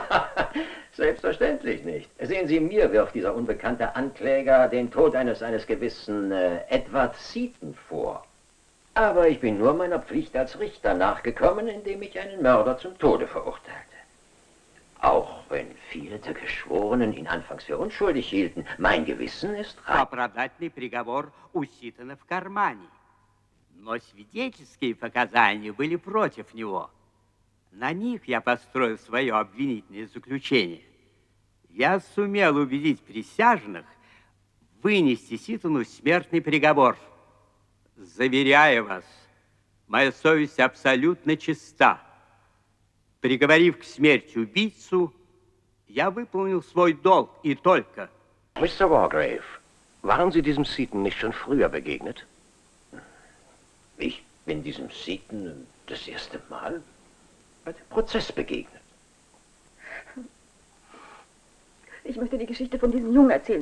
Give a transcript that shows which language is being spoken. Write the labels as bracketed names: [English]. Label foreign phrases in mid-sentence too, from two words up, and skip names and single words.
[German] Selbstverständlich nicht. Sehen Sie, mir wirft dieser unbekannte Ankläger den Tod eines gewissen Edward Seaton vor. Aber ich bin nur meiner Pflicht als Richter nachgekommen, indem ich einen Mörder zum Tode verurteilte. Auch wenn viele der Geschworenen ihn anfangs für unschuldig hielten, mein Gewissen ist rein. [Russian] Оправдательный приговор у Ситона в кармане. Но свидетельские показания были против него. На них я построил свое обвинительное заключение. Я сумел убедить присяжных вынести Ситону смертный приговор. Заверяю вас, моя совесть абсолютно чиста. Приговорив к смерти убийцу, я выполнил свой долг и только. [German] Mr. Wargrave, waren Sie diesem Seaton nicht schon früher begegnet? Ich bin diesem Seaton das erste Mal bei dem Prozess begegnet. Ich möchte die Geschichte von diesem Jungen erzählen.